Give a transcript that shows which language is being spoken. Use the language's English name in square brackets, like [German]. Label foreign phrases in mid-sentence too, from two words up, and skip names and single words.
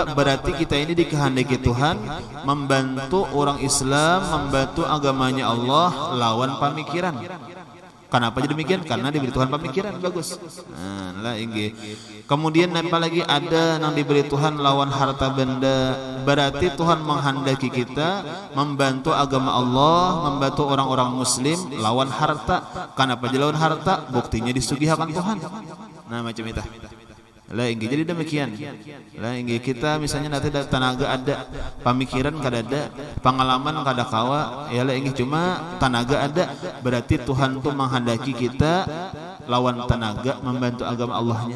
[Indonesian] Berarti kita ini dikehendaki Tuhan membantu orang Islam, membantu agamanya Allah lawan pemikiran. Kenapa jadi demikian? Karena diberi Tuhan pemikiran bagus. [Banjar] Nah, lah inggi. Kemudian apa lagi? [Indonesian] Ada yang diberi Tuhan lawan harta benda. Berarti Tuhan menghendaki kita membantu agama Allah, membantu orang-orang muslim lawan harta. [Banjar] Kenapa jadi lawan harta? Buktinya disugihakan Tuhan. [Indonesian] Nah macam itu. [Banjar] Lah inggi jadi demikian. Lah inggi kita misalnya nanti tenaga ada, pemikiran kada ada, pengalaman kada kawa, ya lah inggi cuma tenaga ada, berarti Tuhan tuh menghendaki kita lawan tenaga membantu agama Allahnya.